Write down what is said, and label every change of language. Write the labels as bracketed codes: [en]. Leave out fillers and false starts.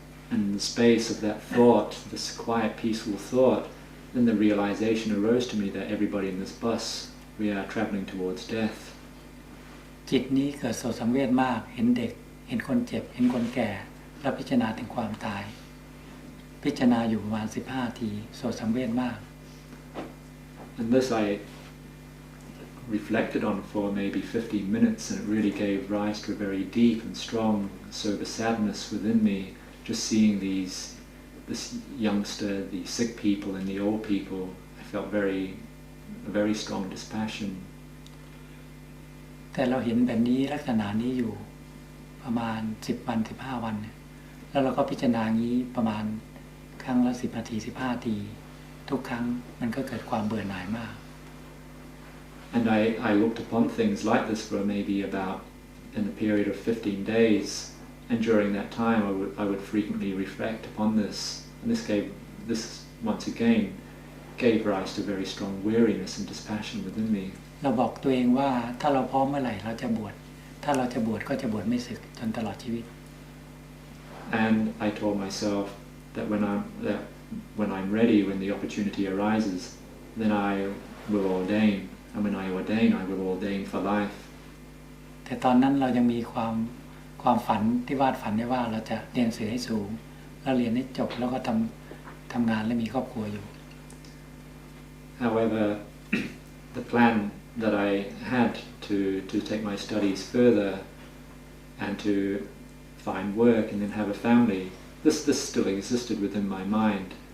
[en] And in the space of that thought, this quiet, peaceful thought, then the realization arose to me that everybody in this bus, we are traveling towards death. [th] จิตนี้เกิดโศกสังเวชมากเห็นเด็กเห็นคนเจ็บเห็นคนแก่แล้วพิจารณาถึงความตายพิจารณาอยู่ประมาณ15 นาทีโศกสังเวชมาก [en] And this I reflected on for maybe 15 minutes, and it really gave rise to a very deep and strong sober sadness within me, just seeing this youngster, the sick people and the old people. I felt a very strong dispassion. [th] แต่เราเห็นแบบนี้ลักษณะนี้อยู่ประมาณ10 วัน15 วันแล้วเราก็พิจารณางี้ประมาณครั้งละ10 นาที15 นาทีทุกครั้งมันก็เกิดความเบื่อหน่ายมาก [en] And I looked upon things like this for maybe about in a period of 15 days, and during that time I would frequently reflect upon this, and this once again gave rise to very strong weariness and dispassion within me. [th] เราบอกตัวเองว่าถ้าเราพร้อมเมื่อไหร่เราจะบวชถ้าเราจะบวชก็จะบวชไม่สึกจนตลอดชีวิต [en] And I told myself that when I'm ready, when the opportunity arises, then I will ordain, and when I ordain, I will ordain for life. [th] แต่ตอนนั้นเรายังมีความฝันที่วาดฝันได้ว่าเราจะเรียนหนังสือให้สูงแล้วเรียนให้จบแล้วก็ทำงานและมีครอบครัวอยู่ [en] However, the plan that I had to take my studies further and to find work and then have a family, this still existed within my mind.